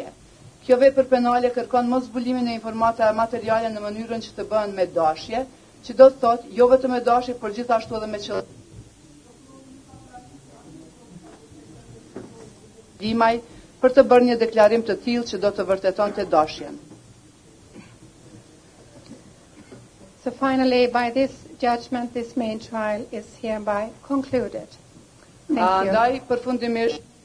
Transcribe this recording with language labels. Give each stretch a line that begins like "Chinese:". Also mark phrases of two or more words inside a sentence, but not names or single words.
Albanian: Kjo vepër penale kërkon mos zbulimin e informata materiale në mënyrën që të bëhen me dashje, që do të thotë jo vetëm me dashje, por gjithashtu edhe me qëllim. Limaj për të bërë një deklarim të tillë që do të vërtetonte dashjen.
English: So finally, by this judgment, this main trial is hereby concluded. Thank you.
Albanian: Ndaj përfundimisht